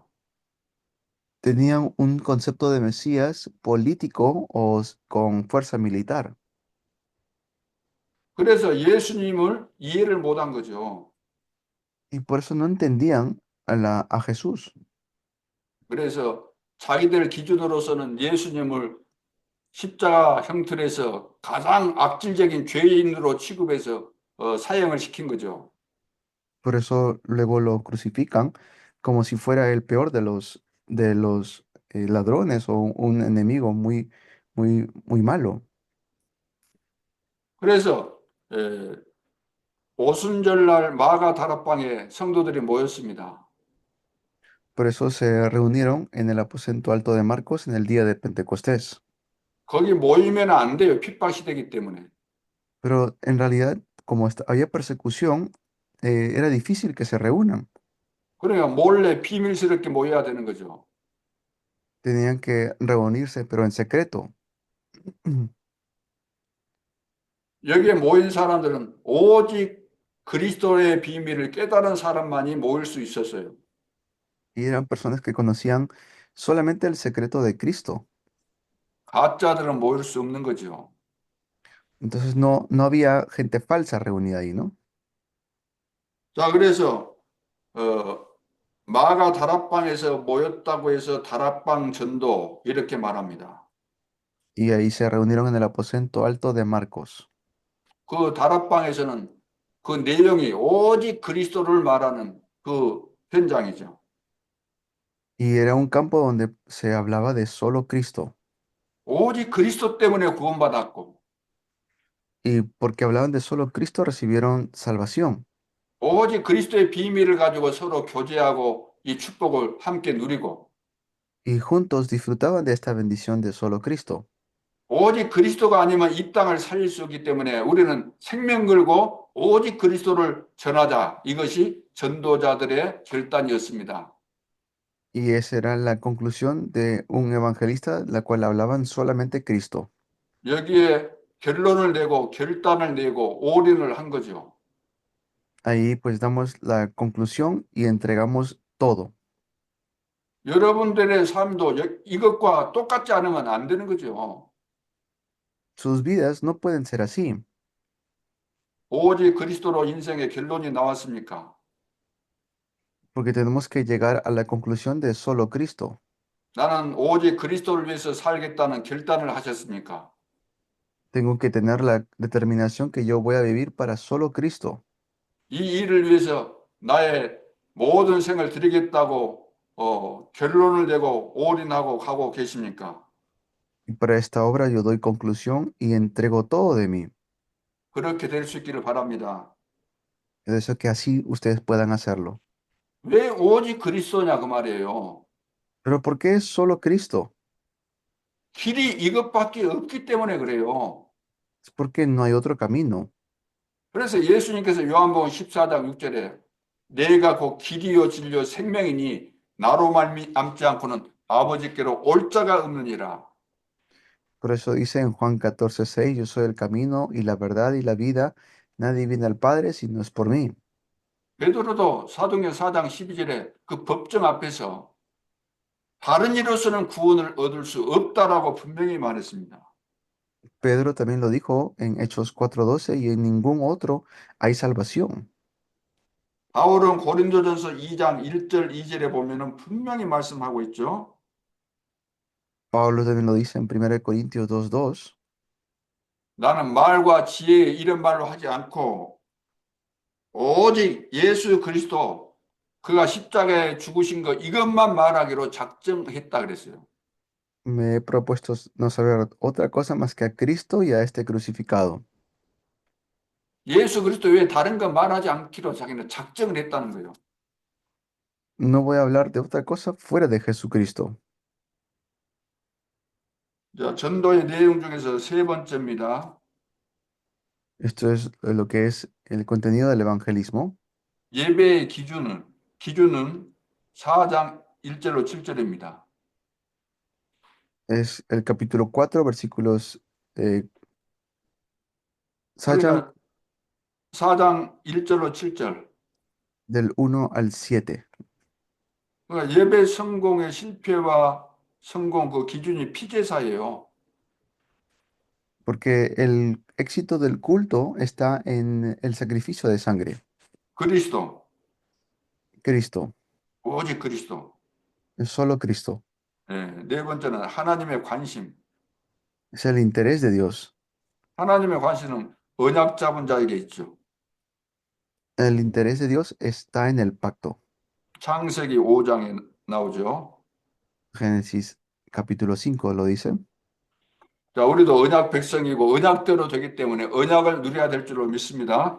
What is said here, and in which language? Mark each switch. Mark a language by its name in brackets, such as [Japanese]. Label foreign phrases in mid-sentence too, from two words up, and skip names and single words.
[Spanish] Tenían un concepto de Mesías político o con fuerza militar. [Korean] 그래서 예수님을 이해를 못한 거죠. [Spanish] Y por eso no entendían a Jesús. [Korean] 그래서 자기들 기준으로서는 예수님을 십자가 형틀에서 가장 악질적인 죄인으로 취급해서 사형을 시킨 거죠. [Spanish] Por eso luego lo crucifican como si fuera el peor de los ladrones o un enemigo muy malo. [Korean] 그래서 오순절날 마가 다락방에 성도들이 모였습니다. [Spanish] Por eso se reunieron en el aposento alto de Marcos en el día de Pentecostés. [Korean] 거기 모이면 안 돼요. 핍박이 되기 때문에. [Spanish] Pero en realidad, como había persecución, era difícil que se reúnan. [Korean] 그러니까 몰래 비밀스럽게 모여야 되는 거죠. [Spanish] Tenían que reunirse, pero en secreto. [Korean] 여기에 모인 사람들은 오직 그리스도의 비밀을 깨달은 사람만이 모일 수 있었어요. [Spanish] Y eran personas que conocían solamente el secreto de Cristo. [Korean] 가짜들은 모일 수 없는 거죠. [Spanish] Entonces no había gente falsa reunida ahí, ¿no? [Korean] 자, 그래서 마가 다락방에서 모였다고 해서 다락방 전도 이렇게 말합니다. [Spanish] Y ahí se reunieron en el aposento alto de Marcos. [Korean] 그 다락방에서는 그 내용이 오직 그리스도를 말하는 그 현장이죠. [Spanish] Y era un campo donde se hablaba de solo Cristo. [Korean] 오직 그리스도 때문에 구원받았고 [Spanish] Y porque hablaban de solo Cristo recibieron salvación. [Korean] 오직 그리스도의 비밀을 가지고 서로 교제하고 이 축복을 함께 누리고 [Spanish] Y juntos disfrutaban de esta bendición de solo Cristo. [Korean] 오직 그리스도가 아니면 이 땅을 살릴 수 없기 때문에 우리는 생명 걸고 오직 그리스도를 전하자. 이것이 전도자들의 결단이었습니다. [Spanish] Y esa era la conclusión de un evangelista, la cual hablaban solamente Cristo. [Korean] 여기에 결론을 내고 결단을 내고 올인을 한 거죠. [Spanish] Ahí pues damos la conclusión y entregamos todo. [Korean] 여러분들의 삶도 이것과 똑같지 않으면 안 되는 거죠. [Spanish] Sus vidas no pueden ser así, [Korean] 오직 그리스도로 인생의 결론이 나왔습니까? [Spanish] porque tenemos que llegar a la conclusión de solo Cristo. [Korean] 나는 오직 그리스도를 위해서 살겠다는 결단을 하셨습니까? [Spanish] Tengo que tener la determinación que yo voy a vivir para solo Cristo. [Korean] 이 일을 위해서 나의 모든 생을 드리겠다고 결론을 내고 올인하고 가고 계십니까? [Spanish] Y para esta obra yo doy conclusión y entrego todo de mí. [Korean] 그렇게 될 수 있기를 바랍니다. [Spanish] Yo deseo que así ustedes puedan hacerlo. [Korean] 왜 오직 그리스도냐 그 말이에요. [Spanish] Pero ¿por qué es solo Cristo? [Korean] 길이 이것밖에 없기 때문에 그래요. [Spanish] Es porque no hay otro camino. [Korean] 그래서 예수님께서 요한복음 14장 6절에 내가 곧 길이요 진리요 생명이니 나로 말미암지 않고는 아버지께로 올 자가 없느니라. [Spanish] Por eso dice en Juan 14:6, yo soy el camino y la verdad y la vida. Nadie viene al Padre si no es por mí. [Korean] 베드로도 사도행전 4장 12절에 그 법정 앞에서 다른 이로서는 구원을 얻을 수 없다라고 분명히 말했습니다. [Spanish] Pedro también lo dijo en Hechos 4:12, y en ningún otro hay salvación. [Korean] 바울은 고린도전서 2장 1절 2절에 보면은 분명히 말씀하고 있죠. [Spanish] Pablo también lo dice en 1 Corintios 2:2. [Korean] 나는 말과 지혜의 이런 말로 하지 않고 오직 예수 그리스도 그가 십자가에 죽으신 거 이것만 말하기로 작정했다 그랬어요. [Spanish] Me he propuesto no saber otra cosa más que a Cristo y a este crucificado. [Korean] 예수 그리스도 외에 다른 거 말하지 않기로 자기는 작정을 했다는 거예요. [Spanish] No voy a hablar de otra cosa fuera de Jesucristo. [Korean] 자, 전도의 내용 중에서 세 번째입니다. [Spanish] Esto es lo que es el contenido del evangelismo. [Korean] 예배의 기준은 4장 1절로 7절입니다. [Spanish] Es el capítulo 4, versículos 4 [Korean] 그러니까 4장 1절로 7절. [Spanish] del 1 al 7. [Korean] 그러니까 예배 성공의 실패와 성공 그 기준이 피제사예요. [Spanish] Porque el éxito del culto está en el sacrificio de sangre. [Korean] 그리스도, [Spanish] Cristo, [Korean] 오직 그리스도. [Spanish] es solo Cristo. [Korean] 네 번째는 하나님의 관심. [Spanish] Es el interés de Dios. [Korean] 하나님의 관심은 언약 잡은 자에게 있죠. [Spanish] El interés de Dios está en el pacto. [Korean] 창세기 5장에 나오죠. [Spanish] Génesis capítulo 5 lo dice. [Korean] 자, 우리도 언약 백성이고 언약대로 되기 때문에 언약을 누려야 될 줄로 믿습니다.